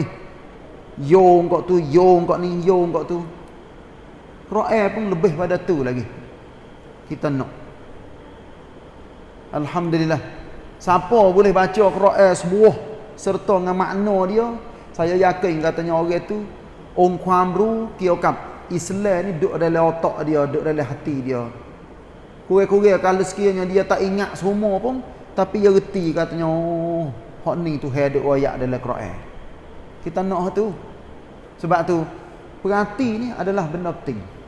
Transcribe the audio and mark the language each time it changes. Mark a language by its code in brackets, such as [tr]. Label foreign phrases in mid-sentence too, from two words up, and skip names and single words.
[ms] Yong kau tu, yong kau ni, yong kau tu. Quran pun lebih pada tu lagi. Kita nak. Alhamdulillah. Siapa boleh baca Quran sebuah serta dengan makna dia, saya yakin katanya orang tu [th] ความรู้ เกี่ยวกับ [ms] Islam ni duduk dalam otak dia, duduk dalam hati dia. Kurang-kurang kalau sekiranya dia tak ingat semua pun, tapi dia reti katanya, oh, hak ni tu hadut ayat dalam Quran. Kita nak tu. Sebab tu perhati ni adalah benda penting.